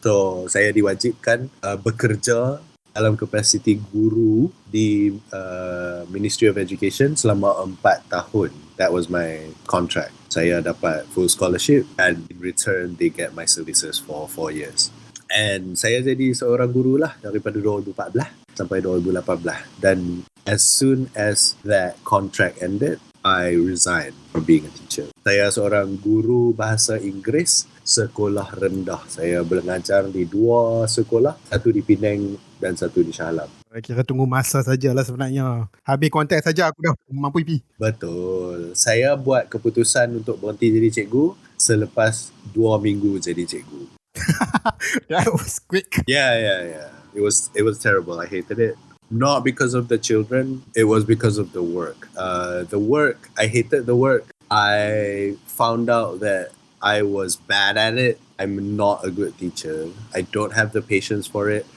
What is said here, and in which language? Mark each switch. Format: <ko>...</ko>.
<ms>So, saya diwajibkan bekerja dalam kapasiti guru di Ministry of Education selama 4 tahun.</ms> <en>That was my contract.</en> <ms>Saya dapat</ms> <en>full scholarship and in return they get my services for 4 years. And</en> <ms>saya jadi seorang guru lah daripada 2014 sampai 2018. Dan</ms> <en>as soon as that contract ended, I resigned from being a teacher.</en> <ms>Saya seorang guru bahasa Inggeris sekolah rendah. Saya mengajar di 2 sekolah, satu di Penang dan satu di Shah Alam. Kira tunggu masa sajalah sebenarnya. Habis kontrak saja aku dah mampu pergi. Betul. Saya buat keputusan untuk berhenti jadi cikgu selepas 2 minggu jadi cikgu.</ms> <en>That was quick. Yeah. It was terrible. I hated it. Not because of the children, it was because of the work. I hated the work. I found out that I was bad at it. I'm not a good teacher. I don't have the patience for it.</en>